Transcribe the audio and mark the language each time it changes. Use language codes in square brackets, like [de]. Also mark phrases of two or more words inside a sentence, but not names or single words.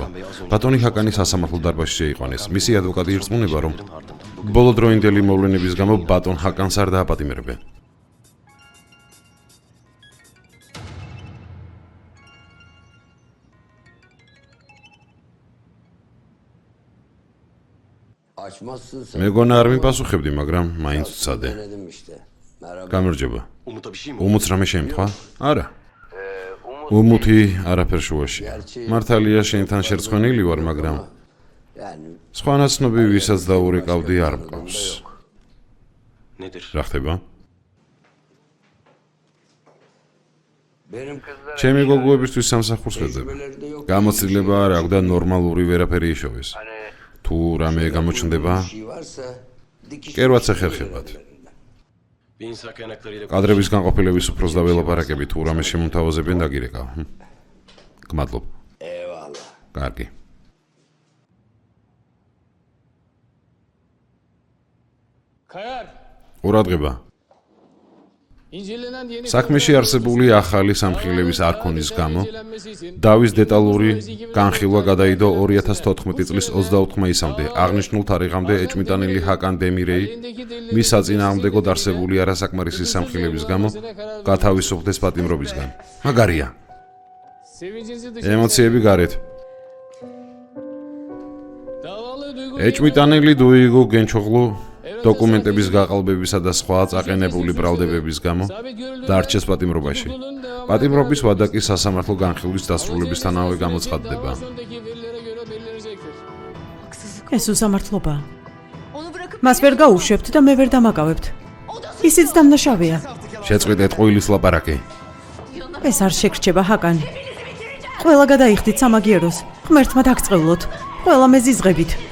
[ka] ბატონი ჰაკანი სასამართლო დარბაზში შეიყვანეს. მისი ადვოკატი ირწმუნება, რომ ბოლოდროინდელი მოვლენების გამო ბატონ ჰაკანს არ დააპატიმრებენ. [tr] açmazsın sen. [ka] მეგონა არ მიპასუხებდი, მაგრამ მაინც ვცადე. [tr] Denedim işte. Merhaba. [ka] გამარჯობა. [tr] Umut'a bir şey mi? [ka] უმუც რამე შემთხვა? არა. უმუთი არაფერ შუაში. მართალია შენთან შერწყვენილი ვარ, მაგრამ [tr] Yani [ka] სხვა ნაცნობი ვისაც დაურეკავდი არ მყავს. [tr] Nedir? [ka] რა ხდება? [tr] benim kızlar [ka] ჩემი გოგოებისთვის სამსახურს ვეძებ. [tr] tecrübeleri de yok. [ka] გამოცდილება არ აქვს და ნორმალური ვერაფერი იშოვეს. თუ რამე გამოჩნდება, [tr] şey varsa dikiş. [ka] კერვაც ეხერხებათ. [tr] Bir insan kaynaklarıyla [ka] კადრების განყოფილების უფროს და ველაპარაკები თუ რამე შემოთავაზებენ დაგირეკავ. გმადლობ. [tr] Eyvallah. [ka] კარგი. [tr] Kayar. [ka] ყურადღება. [tr] İncelenen yeni [ka] საქმეში არსებული ახალი სამხილების არქონის გამო [tr] incelenmesi için [ka] დავის დეტალური განხილვა გადაიდო 2014 წლის 24 მაისამდე. აღნიშნულ თარიღამდე ეჭვმიტანილი ჰაკან დემირეი [tr] elindeki delilleri [ka] მის საწინააღმდეგოდ არსებული არასაკმარისი სამხილების გამო გათავისუფლდეს პატიმრობისგან. მაგარია. [tr] sevincinizi dışarı [ka] ემოციები გარეთ. [tr] davalı duygu [ka] ეჭვმიტანილი დუიგო გენჩოღლუ დოკუმენტების გაყალბებისა და სხვა წაყენებული ბრალდებების გამო [tr] sabit görüldüğünde [ka] დარჩეს პატიმრობაში. პატიმრობის ვადა კი სასამართლო განხილვის დასრულებისთანავე გამოცხადდება. [tr] sonraki verilere göre belirlenecektir. [ka] ეს უსამართლობა. [tr] Onu bırakıp [ka] მას ვერ გაუშვებთ და მე ვერ დამაკავებთ. ისიც დამნაშავეა. შეწყვეტეთ ყოილის ლაპარაკი. ეს არ შეგრჩება ჰაკანი. ყველა გადაიხდით სამაგიეროს. ღმერთმა დაგწყევლოთ. ყველა მეზიზღებით.